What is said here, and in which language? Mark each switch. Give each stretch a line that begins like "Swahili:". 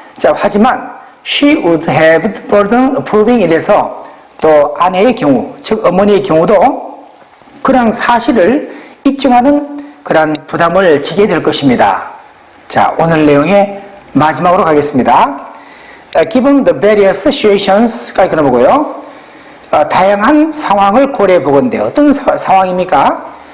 Korean: 자, 하지만
English: she would have the burden of proving it
Korean: 에서 또 아내의 경우, 즉 어머니의 경우도 그런 사실을 입증하는 그런 부담을 지게 될 것입니다. 자, 오늘 내용의 마지막으로 가겠습니다.
English: Given the various situations
Korean: 까지 끊어보고요. 다양한 상황을 고려해 보건데 어떤 상황입니까?